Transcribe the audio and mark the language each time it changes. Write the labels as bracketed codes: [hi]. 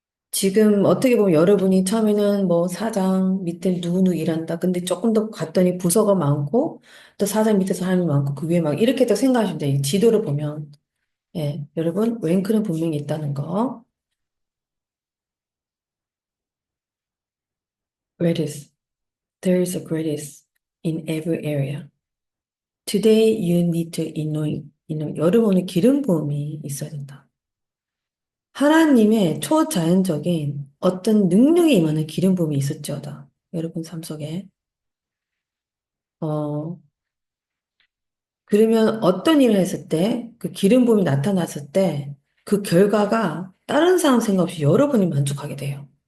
[ko] 지금 어떻게 보면 여러분이 처음에는 뭐 사장 밑에 누구누구 일한다. 근데 조금 더 갔더니 부서가 많고, 또 사장 밑에 사람이 많고, 그 위에 막 이렇게 또 생각하시면 돼요. 이 지도를 보면. 예, 여러분, 랭크는 분명히 있다는 거. [en] Greatest. There is a greatest in every area. Today you need to [ko] 여러분의 기름 부음이 있어야 된다. 하나님의 초자연적인 어떤 능력이 임하는 기름 부음이 있었죠다. 여러분 삶 속에. 어, 그러면 어떤 일을 했을 때, 그 기름 부음이 나타났을 때, 그 결과가 다른 사람 생각 없이 여러분이 만족하게 돼요.